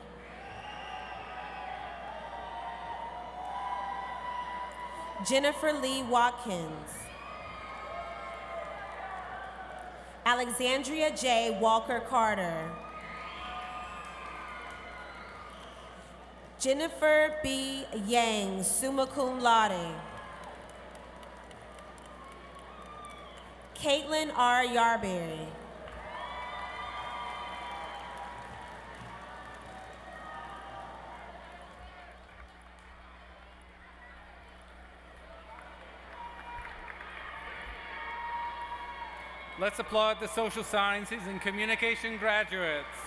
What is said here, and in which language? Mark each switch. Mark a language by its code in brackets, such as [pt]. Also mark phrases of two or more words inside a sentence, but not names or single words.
[en] Jennifer Lee Watkins. Alexandria J. Walker Carter. Jennifer B. Yang, summa cum laude. Caitlin R. Yarberry. Let's applaud the social sciences and communication graduates.